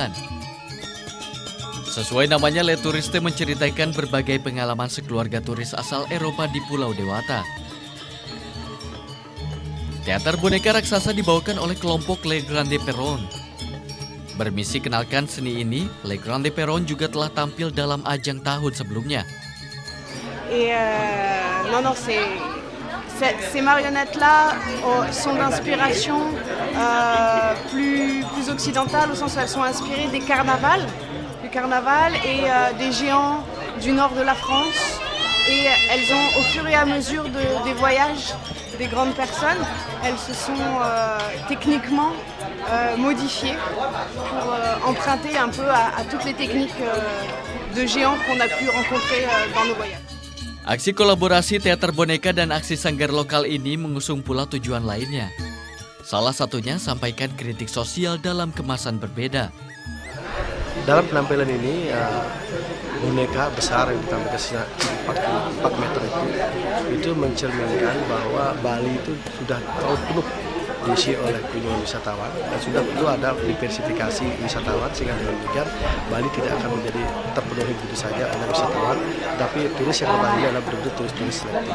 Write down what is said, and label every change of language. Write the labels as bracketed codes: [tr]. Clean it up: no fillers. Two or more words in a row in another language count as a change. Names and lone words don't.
[id] Sesuai namanya, Le Touriste menceritakan berbagai pengalaman sekeluarga turis asal Eropa di Pulau Dewata. Teater boneka raksasa dibawakan oleh kelompok Le Grande Perron. Bermisi kenalkan seni ini, Le Grande Perron juga telah tampil dalam ajang tahun sebelumnya. [fr] Ces marionnettes-là sont d'inspiration plus occidentale, au sens où elles sont inspirées du carnaval et des géants du nord de la France. Et elles ont, au fur et à mesure des voyages des grandes personnes, elles se sont techniquement modifiées pour emprunter un peu à toutes les techniques de géants qu'on a pu rencontrer dans nos voyages. [id] Aksi kolaborasi teater boneka dan aksi sanggar lokal ini mengusung pula tujuan lainnya. Salah satunya sampaikan kritik sosial dalam kemasan berbeda. Dalam penampilan ini, boneka besar yang ditampilkan 4 meter itu mencerminkan bahwa Bali itu sudah tahun penuh diisi oleh kunjungan wisatawan dan sudah perlu ada diversifikasi wisatawan, sehingga dengan demikian Bali tidak akan menjadi terpenuhi begitu saja oleh wisatawan, tapi turis yang kembali adalah betul-betul turis-turis selektif.